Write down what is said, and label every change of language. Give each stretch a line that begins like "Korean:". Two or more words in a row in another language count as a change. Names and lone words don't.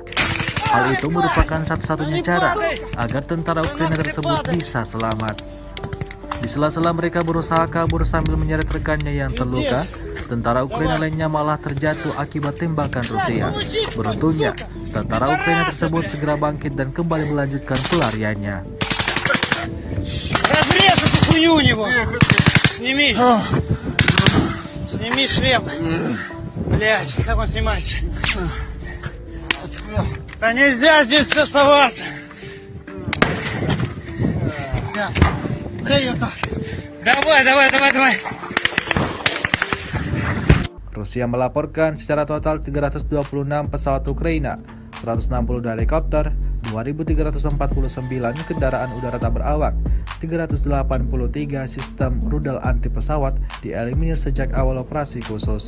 Indonesian: Hal itu merupakan satu-satunya cara agar tentara Ukraina tersebut bisa selamat. Di sela-sela mereka berusaha kabur sambil menyeret rekannya yang terluka, tentara Ukraina lainnya malah terjatuh akibat tembakan Rusia. Beruntungnya, tentara Ukraina tersebut segera bangkit dan kembali melanjutkan pelariannya.
Russian: Разрежь эту хуйню у него! Сними! Сними шлем! Блять, как он снимается? Да нельзя здесь оставаться! Ya. Давай.
Indonesian: Rusia melaporkan secara total 326 pesawat Ukraina, 160 helikopter, 2.349 kendaraan udara tak berawak, 383 sistem rudal anti pesawat dieliminir sejak awal operasi khusus.